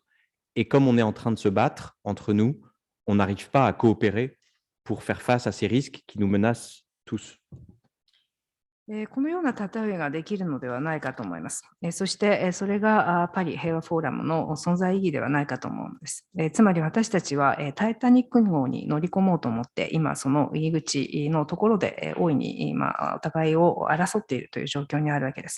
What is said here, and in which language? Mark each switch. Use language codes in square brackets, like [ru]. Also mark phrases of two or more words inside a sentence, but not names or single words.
[fr] Et comme on est en train de se battre entre nous, on n'arrive pas à coopérer pour faire face à ces risques qui nous menacent tous. [ja] このような例えができるのではないかと思います。そしてそれがパリ平和フォーラムの存在意義ではないかと思うのです。つまり私たちはタイタニック号に乗り込もうと思って今その入り口のところで大いに今お互いを争っているという状況にあるわけです。